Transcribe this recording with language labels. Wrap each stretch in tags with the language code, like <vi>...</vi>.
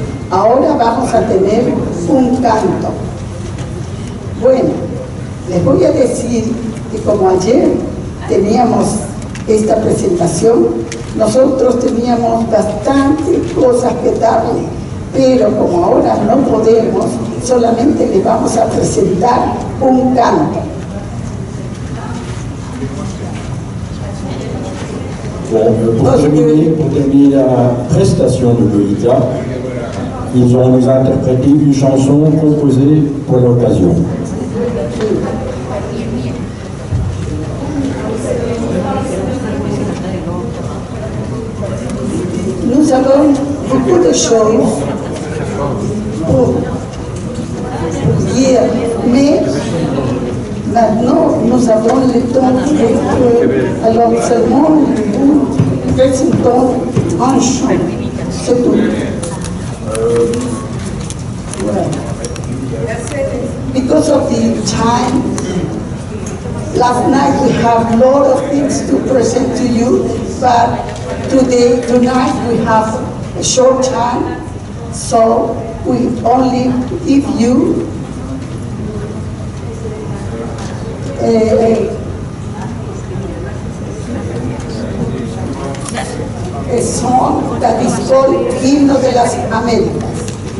<es>Ahora vamos a tener un canto. Bueno, les voy a decir que como ayer teníamos esta presentación, nosotros teníamos bastantes cosas que darle, pero como ahora no podemos, solamente les vamos a presentar un canto.</es> <fr>Bon, pour terminer la prestation de Goïta, ils ont nous interprété une chanson composée pour l'occasion. Nous avons beaucoup de choses pour dire, mais maintenant nous avons le temps alors seulement nous présentons un chant, c'est tout.</fr> <en>Because of the time, last night we have a lot of things to present to you, but tonight we have a short time, so we only give you a song that is called Himno de las Américas.</en>